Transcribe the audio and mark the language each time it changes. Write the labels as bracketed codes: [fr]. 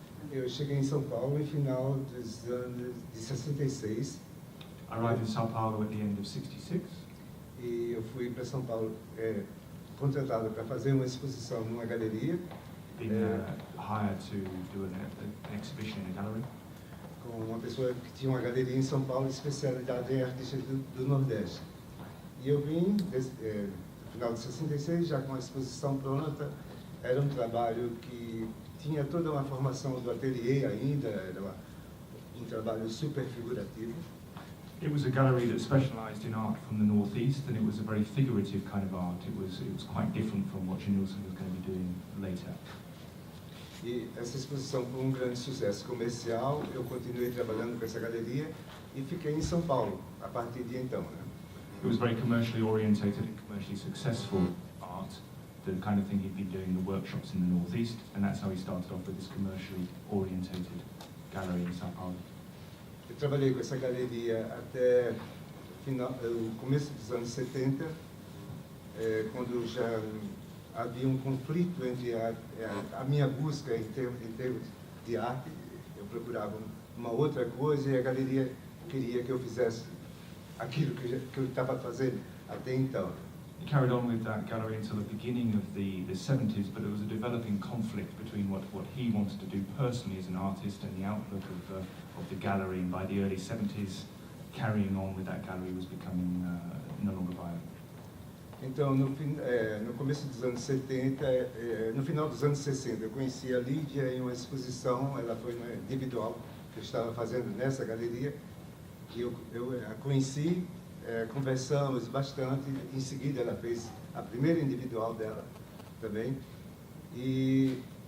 [pt] Eu cheguei em São Paulo no final dos anos de 66. [en] I arrived in São Paulo at the end of '66. [pt] E eu fui para São Paulo contratado para fazer uma exposição numa galeria. [en] Being hired to do an exhibition in a gallery. [pt] Com uma pessoa que tinha uma galeria em São Paulo, especialidade em artistas do Nordeste. E eu vim, no final de 66, já com a exposição pronta. Era um trabalho que tinha toda uma formação do ateliê ainda, era um trabalho super figurativo. [en] It was a gallery that specialised in art from the northeast, and it was a very figurative kind of art. It was quite different from what Genilson was going to be doing later. [pt] E essa exposição foi um grande sucesso comercial. Eu continuei trabalhando com essa galeria e fiquei em São Paulo a partir de então, né? [en] It was very commercially orientated and commercially successful art, the kind of thing he'd been doing in the workshops in the northeast, and that's how he started off with this commercially orientated gallery in São Paulo. [pt] Eu trabalhei com essa galeria até o começo dos anos 70, quando já havia um conflito entre a minha busca em termos de arte. Eu procurava uma outra coisa e a galeria queria que eu fizesse aquilo que eu estava fazendo até então. [en] He carried on with that gallery until the beginning of the 70s, but it was a developing conflict between what he wanted to do personally as an artist and the outlook of the gallery, and by the early 70s, carrying on with that gallery was becoming no longer viable. [pt] Então, no começo dos anos 70, no final dos anos 60, eu conheci a Lydia em uma exposição, ela foi uma individual que eu estava fazendo nessa galeria, e eu a conheci, conversamos bastante, em seguida ela fez a primeira individual dela também, e